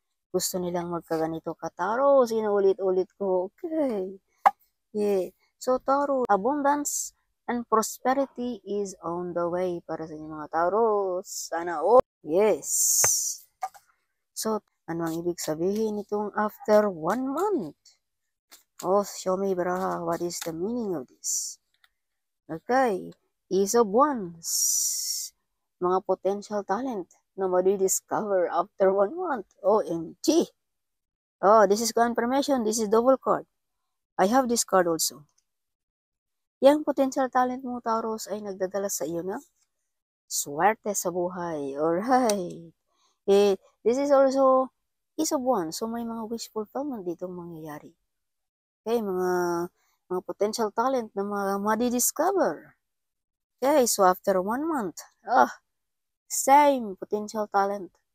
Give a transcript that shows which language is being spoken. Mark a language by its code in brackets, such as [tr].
[tl] Gusto nilang magkaganito ka, Taurus. Inuulit-ulit ko. Okay. Yeah. [en] So, Taurus, abundance and prosperity is on the way [tl] para sa inyo mga Taurus. [en] Sana all. Yes. [tl] So, ano ang ibig sabihin nitong after 1 month? [en] Oh, show me, Braha, what is the meaning of this? [tl] Okay. Ace of Wands. Mga potential talent na madi-discover after 1 month. OMG. [en] Oh, this is confirmation. This is double card. I have this card also. [tl] Yang potential talent mo, Taurus, ay nagdadala sa iyo ng swerte sa buhay. [en] Alright. This is also Ace of Wands. [tl] So, may mga wish fulfillment ditong mangyayari. Okay, mga potential talent na madi-discover. [en] Okay, so after 1 month, same potential talent.